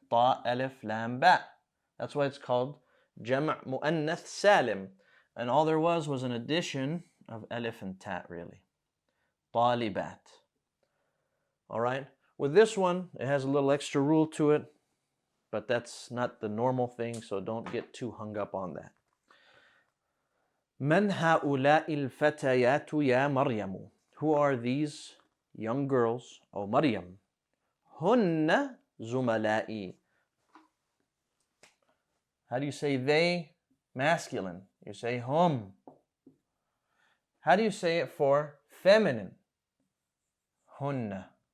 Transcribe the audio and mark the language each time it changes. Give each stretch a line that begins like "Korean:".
English: Ta, alif, lam, ba. That's why it's called Jam' Mu'annath Salim. And all there was an addition of alif and ta, really. Talibat. All right? With this one, it has a little extra rule to it, but that's not the normal thing, so don't get too hung up on that.
Arabic: من هؤلاء الفتيات يا مريم?
English: Who are these young girls, O Maryam?
Arabic: هن زملائي.
English: How do you say they? Masculine. You say hum. How do you say it for feminine? Hunna.